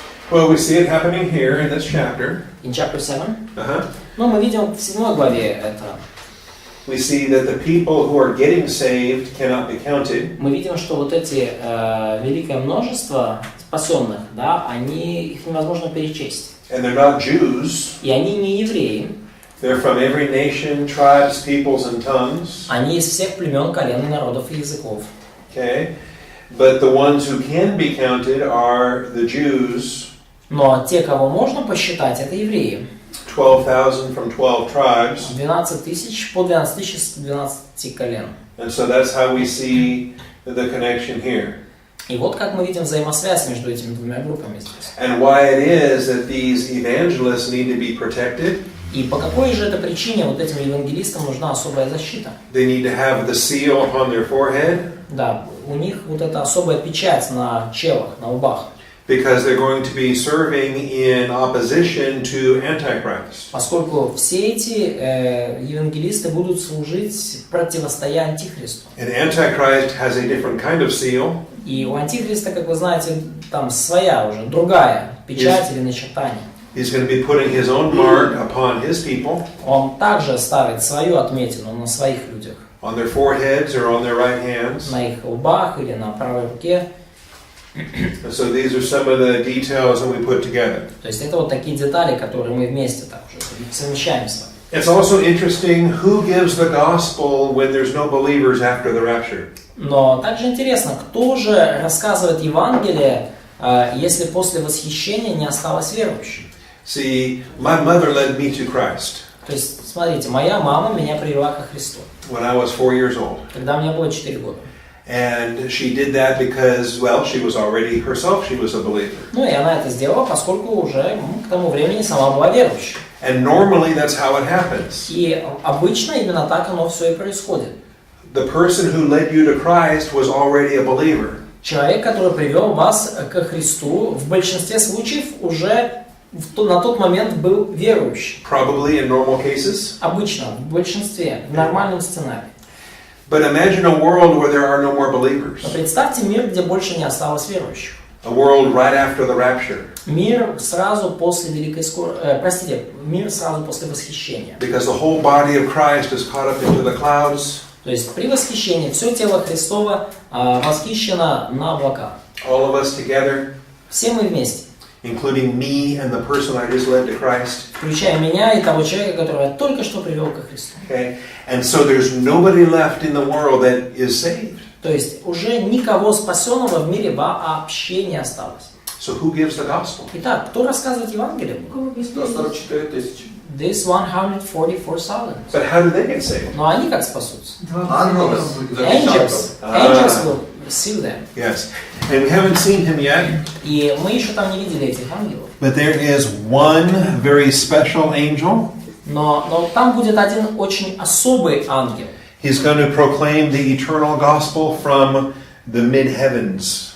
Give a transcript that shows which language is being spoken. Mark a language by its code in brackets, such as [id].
[en] Well, we see it happening here in this chapter. In chapter 7? Uh-huh. [ru] Ну, мы видим в 7 главе это. [en] We see that the people who are getting saved cannot be counted. [ru] Мы видим, что вот эти великое множество спасенных, да, их невозможно перечесть. [en] And they're not Jews. [ru] И они не евреи. [en] They're from every nation, tribes, peoples, and tongues. [ru] Они из всех племен, колен, народов и языков. [en] Okay? But the ones who can be counted are the Jews. [ru] Но те, кого можно посчитать, это евреи. [en] 12,000 from 12 tribes. [ru] 12 тысяч по 12 тысяч с 12 колен. [en] And so that's how we see the connection here. [ru] И вот как мы видим взаимосвязь между этими двумя группами здесь. [en] And why it is that these evangelists need to be protected. [ru] И по какой же это причине вот этим евангелистам нужна особая защита? [en] They need to have the seal upon their forehead. [ru] Да, у них вот эта особая печать на челах, на лбах. [en] Because they're going to be serving in opposition to Antichrist. [ru] Поскольку все эти евангелисты будут служить противостоя Антихристу. [en] And Antichrist has a different kind of seal. [ru] И у Антихриста, как вы знаете, там своя уже, другая печать или начертание. [en] He's going to be putting his own mark upon his people. [ru] Он также ставит свою отметину на своих людях. [en] On their foreheads or on their right hands. [ru] На их лбах или на правой руке. [en] So these are some of the details that we put together. [ru] То есть это вот такие детали, которые мы вместе так уже совмещаем с вами. [en] It's also interesting who gives the gospel when there's no believers after the rapture. [ru] Но также интересно, кто же рассказывает Евангелие, если после восхищения не осталось верующих? [en] See, my mother led me to Christ. [ru] То есть, смотрите, моя мама меня привела ко Христу. [en] When I was 4 years old. [ru] Когда мне было 4 года. [en] And she did that because, well, she was already herself, she was a believer. [ru] Ну и она это сделала, поскольку уже к тому времени сама была верующей. [en] And normally that's how it happens. [ru] И обычно именно так оно все и происходит. [en] The person who led you to Christ was already a believer. [ru] Человек, который привел вас ко Христу, в большинстве случаев уже на тот момент был верующий. [en] Probably in normal cases. [ru] Обычно, в большинстве, в нормальном сценарии. [en] But imagine a world where there are no more believers. [ru] Но представьте мир, где больше не осталось верующих. [en] A world right after the rapture. [ru] Мир сразу после мир сразу после восхищения. [en] Because the whole body of Christ is caught up into the clouds. [ru] То есть при восхищении все тело Христово восхищено на облаках. [en] All of us together. [ru] Все мы вместе. [en] Including me and the person I just led to Christ. [ru] Включая меня и того человека, которого я только что привел ко Христу. [en] Okay? And so there's nobody left in the world that is saved. [ru] То есть уже никого спасенного в мире вообще не осталось. [en] So who gives the gospel? [ru] Итак, кто рассказывает Евангелие? 144 тысячи. [en] This 144,000. But how do they get saved? [ru] Но они как спасутся? Ангелы [en] Angels. Angels will seal them. Yes. And we haven't seen him yet. [ru] И мы еще там не видели этих ангелов. [en] But there is one very special angel. [ru] Но там будет один очень особый ангел. [en] He's going to proclaim the eternal gospel from the mid-heavens.